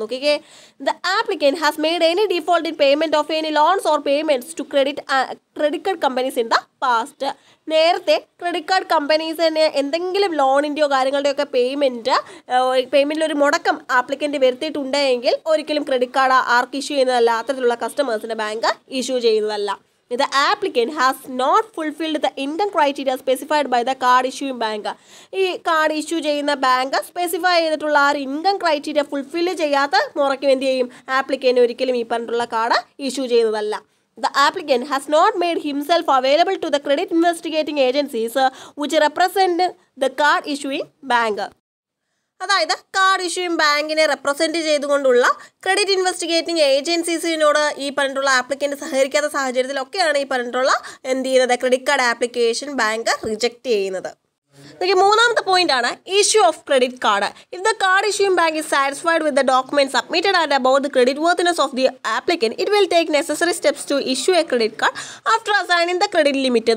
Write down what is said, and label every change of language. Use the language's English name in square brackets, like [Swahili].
[Malayalam] നോക്കിക്കേ, [English] The applicant has made any default in payment of any loans or payments to credit card companies in the past. [Malayalam] നേരത്തെ credit card കമ്പനീസിന് എന്തെങ്കിലും ലോണിൻ്റെയോ കാര്യങ്ങളുടെയോ ഒക്കെ പേയ്മെൻറ്റിൽ ഒരു മുടക്കം applicant വരുത്തിയിട്ടുണ്ടെങ്കിൽ ഒരിക്കലും credit card ആർക്ക് issue ചെയ്യുന്നതല്ല, അത്തരത്തിലുള്ള കസ്റ്റമേഴ്സിന് ബാങ്ക് ഇഷ്യൂ ചെയ്യുന്നതല്ല. [English] The applicant has not fulfilled the income criteria specified by the card issuing bank. [Malayalam] ഈ കാർഡ് ഇഷ്യൂ ചെയ്യുന്ന ബാങ്ക് സ്പെസിഫൈ ചെയ്തിട്ടുള്ള ആ ഇൻകം ക്രൈറ്റീരിയ ഫുൾഫിൽ ചെയ്യാത്ത മുറയ്ക്കും എന്ത് ചെയ്യും, ആപ്ലിക്കൻ്റ് ഒരിക്കലും ഈ പറഞ്ഞിട്ടുള്ള കാർഡ് ഇഷ്യൂ ചെയ്യുന്നതല്ല. [English] The applicant has not made himself available to the credit investigating agencies which represent the card issuing bank. [Malayalam] അതായത് കാർഡ് ഇഷ്യൂയിങ് ബാങ്കിനെ റെപ്രസെൻറ്റ് ചെയ്തുകൊണ്ടുള്ള ക്രെഡിറ്റ് ഇൻവെസ്റ്റിഗേറ്റിംഗ് ഏജൻസീസിനോട് ഈ പറഞ്ഞിട്ടുള്ള ആപ്ലിക്കൻ്റ് സഹകരിക്കാത്ത സാഹചര്യത്തിലൊക്കെയാണ് ഈ പറഞ്ഞിട്ടുള്ള എന്ത് ചെയ്യുന്നത്, credit card application bank reject ചെയ്യുന്നത്. മൂന്നാമത്തെ പോയിന്റ് ആണ് [English] Issue of credit card. If the card issuing bank is satisfied with the document submitted and about the credit worthiness of the applicant, it will take necessary steps to issue a credit card after assigning the credit limit.